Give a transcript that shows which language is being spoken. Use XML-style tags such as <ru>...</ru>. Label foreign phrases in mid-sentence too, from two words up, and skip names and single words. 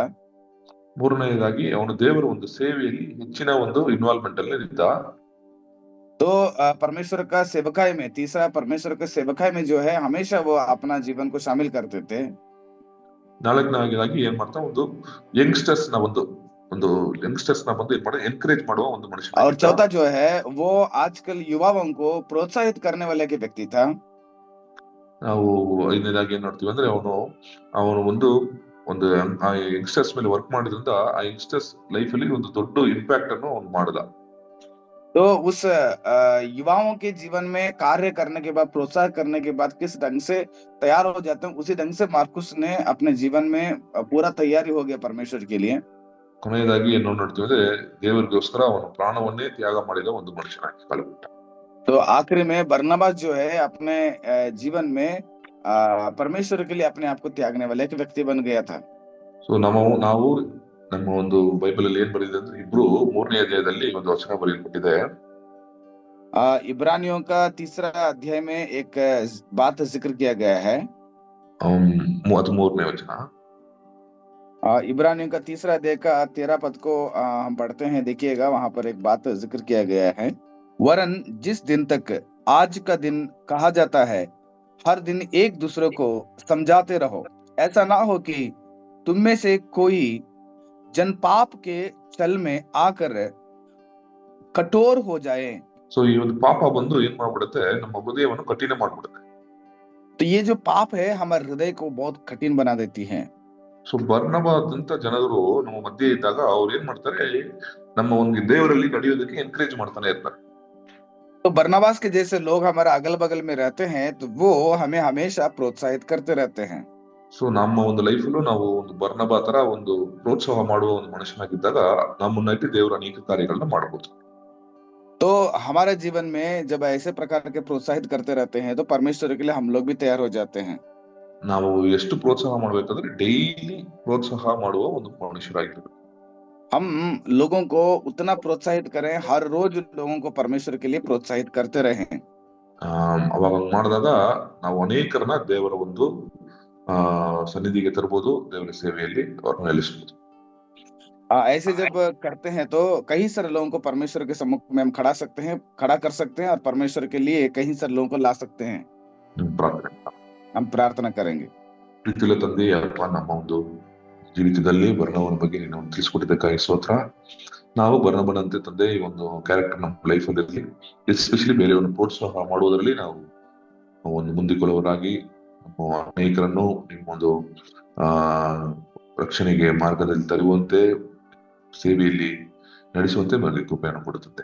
<kn>ಮೂರನೆಯದಾಗಿ ಅವನು ದೇವರ ಒಂದು ಸೇವೆಯಲ್ಲಿ ಹೆಚ್ಚಿನ ಒಂದು ಇನ್ವಾಲ್ವ್ಮೆಂಟ್ ಅಲ್ಲಿ ಇದ್ದ.</kn> <hi>तो परमेश्वर का सेवकाई में, तीसरा परमेश्वर का सेवकाई में जो है हमेशा वो अपना जीवन को शामिल करते थे।</hi> <kn>ನಾಲ್ಕನೇದಾಗಿ ಏನ್ ಮಾಡ್ತಾ, ಒಂದು ಯಂಗ್ಸ್ಟರ್ಸ್ ನ ಒಂದು ಒಂದು ಯಂಗ್ಸ್ಟರ್ಸ್ ನ ಬಂದು ಏನ್ ಮಾಡ ಎನ್ಕರೇಜ್ ಮಾಡುವ ಒಂದು ಮನುಷ್ಯ.</kn> <hi>और चौथा जो है वो आजकल युवाओं को प्रोत्साहित करने वाले के व्यक्ति था।</hi> <kn>ನಾವು ಐದನೇದಾಗಿ ಏನ್ ನೋಡ್ತೀವಿ ಅಂದ್ರೆ ಅವನು ಒಂದು ಒಂದು ಆ ಯಂಗ್ಸ್ಟರ್ಸ್ ಮೇಲೆ ವರ್ಕ್ ಮಾಡಿದ್ರಿಂದ ಆ</kn> <en>youngsters life</en> <kn>ಅಲ್ಲಿ ಒಂದು ದೊಡ್ಡ ಇಂಪ್ಯಾಕ್ಟ್ ಅನ್ನು ಅವ್ನು ಮಾಡಿದ.</kn> <hi>तो उस युवाओं के जीवन में कार्य करने के बाद, प्रोत्साहन करने के बाद किस ढंग से तैयार हो जाते हैं, उसी ढंग से मार्कुस ने अपने जीवन में पूरा तैयारी हो गया परमेश्वर के लिए।</hi> <kn>ಕೊನೆಯದಾಗಿ ಏನು ನೋಡ್ತೀವಿ ಅಂದ್ರೆ ದೇವರಿಗೋಸ್ಕರ ಅವನು ಪ್ರಾಣವನ್ನೇ ತ್ಯಾಗ ಮಾಡಿದ ಒಂದು ಮನುಷ್ಯನಾಗಿ ಕಾಲಬಿಟ್ಟ.</kn> <hi>तो आखिरी में बरनबास जो है अपने जीवन में परमेश्वर के लिए अपने आप को त्यागने वाला एक व्यक्ति बन गया था।</hi> <kn>ಸೊ ನಾವು ನಮ್ಮ ಒಂದು ಬೈಬಲ್ ಅಲ್ಲಿ ಏನ್ ಬರೆದಿದೆ ಅಂದ್ರೆ, ಇಬ್ರು 3ನೇ ಅಧ್ಯಾಯದಲ್ಲಿ ಒಂದು ವಚನ ಬರೆಯಲ್ಪಟ್ಟಿದೆ.</kn> <hi>इब्रानियों का 3रा अध्याय में एक बात जिक्र किया गया है।</hi> <kn>13ನೇ ವಚನ.</kn> <hi>इब्रानियों का 3रा अध्याय का 13 पद को हम पढ़ते हैं, देखिएगा वहां पर एक बात जिक्र किया गया है। वरन जिस दिन तक आज का दिन कहा जाता है, हर दिन एक दूसरे को समझाते रहो, ऐसा ना हो कि तुम में से कोई जन पाप के छल में आकर कठोर हो जाए।</hi> <kn>ಸೊ ಈ ಒಂದು ಪಾಪ ಬಂದು ಏನ್ ಮಾಡ್ಬಿಡುತ್ತೆ, ನಮ್ಮ ಹೃದಯವನ್ನು ಕಠಿಣ ಮಾಡ್ಬಿಡುತ್ತೆ.</kn> <hi>तो ये जो पाप है हमारे हृदय को बहुत कठिन बना देती है।</hi> <kn>ಸೊ ಬರ್ನಬಾದಂತ ಜನರು ನಮ್ಮ ಮಧ್ಯೆ ಇದ್ದಾಗ ಅವ್ರು ಏನ್ ಮಾಡ್ತಾರೆ, ನಮ್ಮ ಒಂದು ದೇವರಲ್ಲಿ ನಡೆಯೋದಕ್ಕೆ ಎನ್ಕರೇಜ್ ಮಾಡ್ತಾನೆ ಇರ್ತಾರೆ.</kn> <hi>तो बरनबास के जैसे लोग हमारे अगल बगल में रहते हैं तो वो हमें हमेशा प्रोत्साहित करते रहते हैं।</hi> <kn>ಸೊ ನಮ್ಮ ಒಂದು ಲೈಫಲ್ಲೂ ನಾವು ಒಂದು ಬರ್ನಬಾ ತರ ಒಂದು ಪ್ರೋತ್ಸಾಹ ಮಾಡುವ ಒಂದು ಮನುಷ್ಯನಾಗಿದ್ದಾಗ ನಮ್ಮನ್ನಾಗಿ ದೇವರ ಅನೇಕ ಕಾರ್ಯಗಳನ್ನ ಮಾಡಬಹುದು.</kn> <hi>तो हमारे जीवन में जब ऐसे प्रकार के प्रोत्साहित करते रहते हैं तो परमेश्वर के लिए हम लोग भी तैयार हो जाते हैं।</hi> <kn>ನಾವು ಎಷ್ಟು ಪ್ರೋತ್ಸಾಹ ಮಾಡ್ಬೇಕಂದ್ರೆ ಡೈಲಿ ಪ್ರೋತ್ಸಾಹ ಮಾಡುವ ಒಂದು ಮನುಷ್ಯರಾಗಿರ್ಬೇಕು.</kn> <hi>हम लोगों को उतना प्रोत्साहित करें, हर रोज लोगों को परमेश्वर के लिए प्रोत्साहित करते रहें।</hi> <kn>ಅವಾಗ ಮಾಡಿದಾಗ ನಾವು ಅನೇಕರನ್ನ ದೇವರ ಒಂದು ಸನ್ನಿಧಿಗೆ ತರಬಹುದು, ದೇವರ ಸೇವೆಯಲ್ಲಿ ಅವ್ರನ್ನ ನೆಲೆಸಬಹುದು.</kn> <hi>ऐसे जब करते हैं तो कई सारे लोगों को परमेश्वर के सम्मुख में हम खड़ा कर सकते हैं और परमेश्वर के लिए कई सारे लोगों को ला सकते हैं।</hi> <kn>ಪ್ರಾರ್ಥನೆ.</kn> <hi>हम प्रार्थना करेंगे।</hi> <kn>ಪ್ರೀತಿಯ ತಂದೆ, ಅಪ್ಪ, ನಮ್ಮ ಒಂದು ಜೀವಿತದಲ್ಲಿ ಬರ್ನಬನ ಬಗ್ಗೆ ನೀನು ತಿಳಿಸ್ಕೊಟ್ಟಿದ್ದಕ್ಕಾಗಿ ಸ್ತೋತ್ರ. ನಾವು ಬರ್ನಬನಂತೆ ತಂದೆ ಈ ಒಂದು ಕ್ಯಾರೆಕ್ಟರ್ ನಮ್ಮ ಲೈಫ್ ಅಲ್ಲಿ ಎಸ್ಪೆಷಲಿ ಬೇರೆಯವ್ರನ್ನ ಪ್ರೋತ್ಸಾಹ ಮಾಡುವುದರಲ್ಲಿ ನಾವು ಒಂದು ಮುಂದಿಕೊಳ್ಳುವವರಾಗಿ ಅನೇಕರನ್ನು ನಿಮ್ಮೊಂದು ರಕ್ಷಣೆಗೆ ಮಾರ್ಗದಲ್ಲಿ ತರುವಂತೆ, ಸೇವೆಯಲ್ಲಿ ನಡೆಸುವಂತೆ ನಮಗೆ ಕೃಪೆಯನ್ನು ಕೊಡುತ್ತದೆ.</kn>